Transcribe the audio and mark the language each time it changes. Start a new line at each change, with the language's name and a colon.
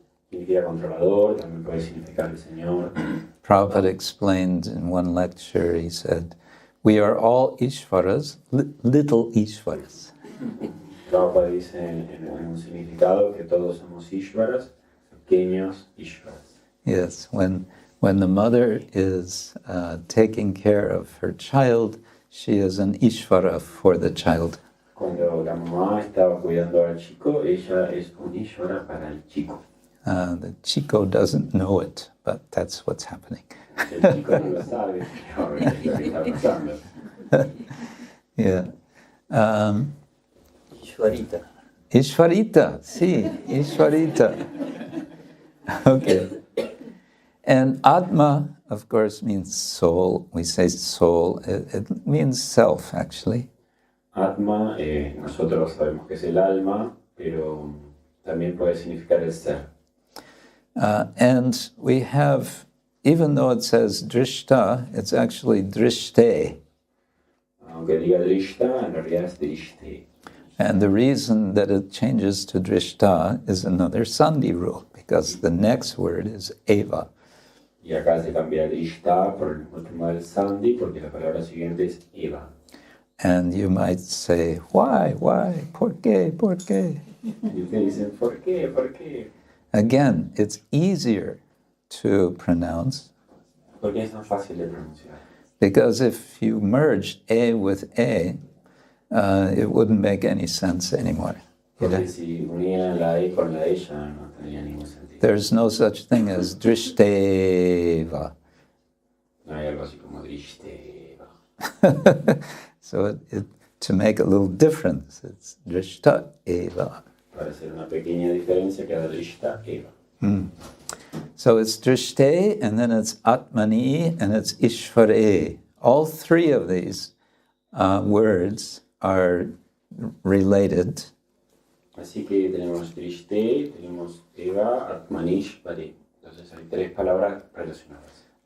Spanish: Significa controlador, también puede significar el Señor.
English: Prabhupada explained in one lecture, he said, we are all Ishvaras, little Ishvaras.
Spanish: Prabhupada dice en un significado que todos somos Ishvaras, pequeños Ishvaras.
English: Yes, when the mother is taking care of her child, she is an Ishvara for the child.
Spanish: Cuando la mamá estaba cuidando al chico, ella es un Ishvara para el chico.
English: The
Spanish: chico
English: doesn't know it, but that's what's happening.
Spanish: El chico no lo sabe, pero es lo que está pasando.
English: Yeah. Ishvarita. Ishvarita, sí, Ishvarita. Okay. And Atma, of course, means soul. We say soul. It means self, actually.
Spanish: Atma, nosotros sabemos que es el alma, pero también puede significar el ser.
English: And we have, even though it says drishta, it's actually drishte.
Spanish: Aunque diga drishta, en realidad es drishte.
English: And the reason that it changes to drishta is another sandhi rule, because the next word is eva.
Spanish: Y acá se cambia drishta por el mismo tema del sandhi, porque la palabra siguiente es eva.
English: And you might say, why,
Spanish: por qué? Y ustedes dicen, ¿por qué? ¿Por qué?
English: Again, it's easier to pronounce,
Spanish: Porque es tan fácil de pronunciar.
English: because if you merged a with a, it wouldn't make any sense anymore. You know?
Spanish: Porque si unieran la E con la E ya no tendría ningún sentido.
English: There's no such thing as drishteva.
Spanish: No hay algo así como drishteva.
English: So to make a little difference, it's drishta eva.
Spanish: Para hacer una pequeña diferencia queda drishta eva.
English: So it's drishte, and then it's atmani, and it's ishvare. All three of these words are related.
Spanish: Así que tenemos drishte, tenemos eva, atmanish, vare. Entonces hay tres palabras relacionadas.